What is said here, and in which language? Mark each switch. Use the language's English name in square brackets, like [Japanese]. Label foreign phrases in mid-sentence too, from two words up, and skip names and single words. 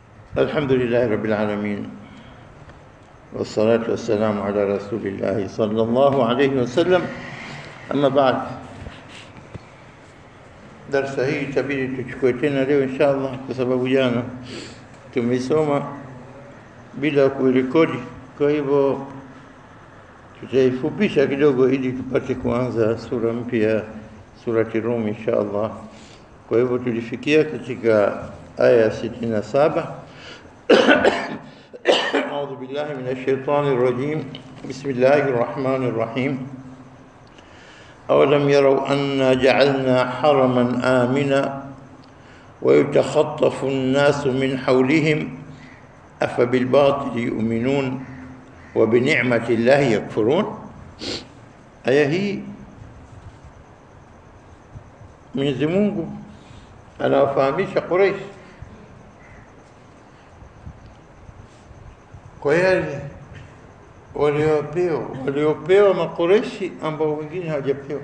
[Arabic] الحمد لله رب العالمين والصلاة والسلام على رسول الله صلى الله عليه وسلم. أما بعد، [Swahili] درس hii itabidi tuchukue tena leo inshallah, kwa sababu jana tumesoma bila kurekodi. Kwa hivyo tutaifupisha kidogo ili tupate kuanza sura mpya, surati Rum inshallah. Kwa hivyo tulifikia katika aya 67. [Arabic] أعوذ بالله من الشيطان الرجيم. بسم الله الرحمن الرحيم. أولم يروا أنا جعلنا حرما آمنا ويتخطف الناس من حولهم أفبالباطل يؤمنون وبنعمة الله يكفرون. [Swahili] aya hii Mwenyezi Mungu anawafahamisha Quraysh kwa yale waliopewa Makureshi ambao wengine hawajapewa.